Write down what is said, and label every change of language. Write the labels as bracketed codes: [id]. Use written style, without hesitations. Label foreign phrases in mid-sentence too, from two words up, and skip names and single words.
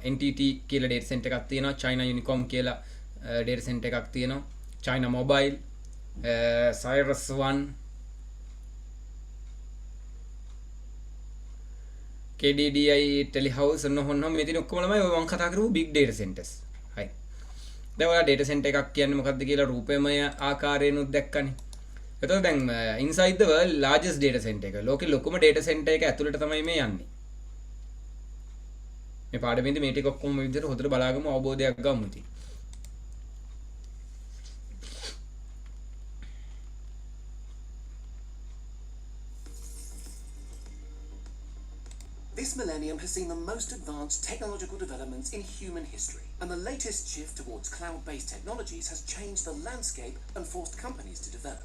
[si] NTT කියලා [en] data center [si] එකක් තියෙනවා. China Unicom කියලා [en] data center [si] එකක් තියෙනවා. China Mobile, Cyrus One, KDDI Telehouse ඔන්න ඔන්න මේ තියෙන ඔක්කොම ළමයි ඔය මම කතා කරපු [en] big data centers. [si] හරි. දැන් ඔයාලා [en] data center [si] එකක් කියන්නේ මොකක්ද කියලා රූපමය ආකාරයෙන් උත් දැක්කනේ. එතකොට දැන් [en] inside the world largest data center එක. [si] ලෝකේ ලොකුම [en] data center [si] එක ඇතුළට තමයි මේ යන්නේ. මේ පාඩමේදී මේ ටික ඔක්කොම මේ විදිහට හොඳට බලාගමු අවබෝධයක් ගමු ඉතින්. [en] This millennium has seen the most advanced technological developments in human history, and the latest shift towards cloud-based technologies has changed the landscape and forced companies to develop.